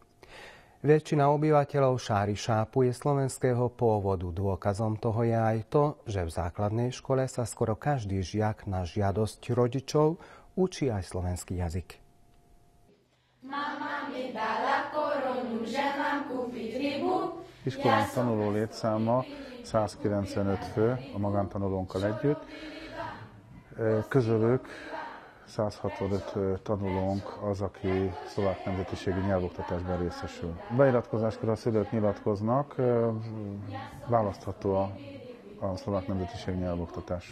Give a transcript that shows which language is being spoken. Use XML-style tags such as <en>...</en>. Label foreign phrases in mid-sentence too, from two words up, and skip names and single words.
<sk>Väčšina obyvateľov Šári-Šápu je slovenského pôvodu. Dôkazom toho je aj to, že v základnej škole sa skoro každý žiak na žiadosť rodičov učí aj slovenský jazyk. Mama mi dala koronu, že mám kúpiť rybu.</sk> <hu>Iskolánk tanuló létszáma 195 fő a magántanulónkkal együtt. Közülük 165 tanulónk az, aki szlovák nemzetiségi nyelvoktatásban részesül. Beiratkozáskor a szülők nyilatkoznak, választható a szlovák nemzetiségi nyelvoktatás.</hu>